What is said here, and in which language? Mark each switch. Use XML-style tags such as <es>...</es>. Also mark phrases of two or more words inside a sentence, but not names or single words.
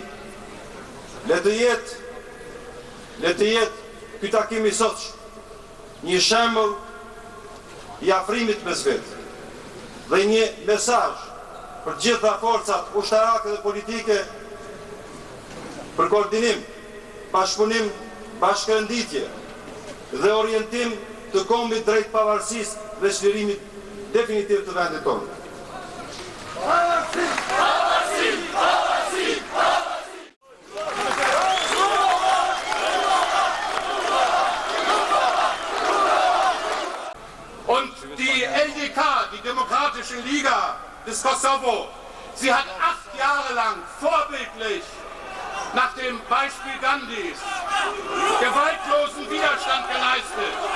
<sq>Le të jetë ky takim i sotsh një shembull i afrimit mes vetë dhe një mesazh për gjitha forcat ushtarake dhe politike për koordinim, bashkëpunim, bashkërënditje dhe orientim të kombit drejt pavarësisë dhe çlirimit definitiv të vendit tonë.</sq> <de>Und die LDK, die Demokratische Liga des Kosovo, sie hat 8 Jahre lang vorbildlich nach dem Beispiel Gandhis gewaltlosen Widerstand geleistet.</de>